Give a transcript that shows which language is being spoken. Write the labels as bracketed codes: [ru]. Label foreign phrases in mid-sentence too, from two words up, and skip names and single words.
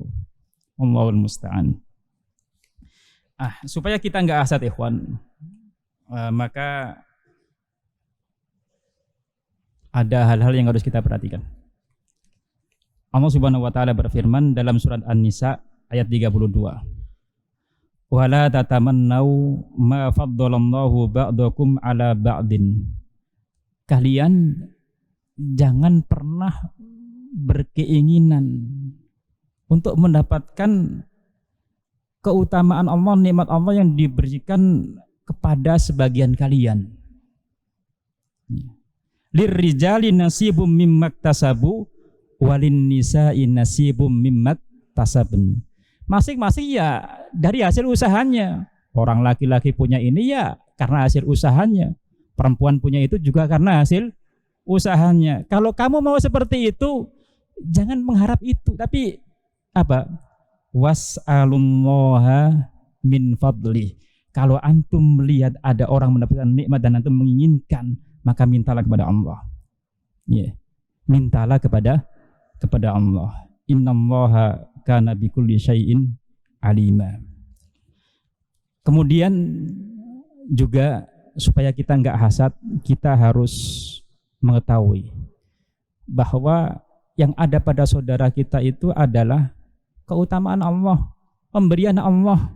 [ar] الله المستعان. [id] Supaya kita nggak hasad ikhwan, maka ada hal-hal yang harus kita perhatikan. Allah [ar] سبحانه وتعالى [id] berfirman dalam surat An-Nisa ayat 32. [ar] ولا تتمنوا ما فضل الله بعضكم على بعض. [id] Kalian jangan pernah berkeinginan untuk mendapatkan keutamaan Allah, nikmat Allah yang diberikan kepada sebagian kalian. [ar] للرجال نصيب مما اكتسبوا وللنساء نصيب مما اكتسبن. [id] Masing-masing ya dari hasil usahanya. Orang laki-laki punya ini ya karena hasil usahanya. Perempuan punya itu juga karena hasil usahanya. Kalau kamu mau seperti itu, jangan mengharap itu, tapi apa? [ar] واسألوا الله من فضله. [id] Kalau antum melihat ada orang mendapatkan nikmat dan antum menginginkan, maka mintalah kepada Allah. Ya. Mintalah kepada Allah. [ar] إن الله كان بكل شيء عليما. [id] Kemudian juga supaya kita enggak hasad, kita harus mengetahui bahwa yang ada pada saudara kita itu adalah keutamaan Allah, pemberian Allah.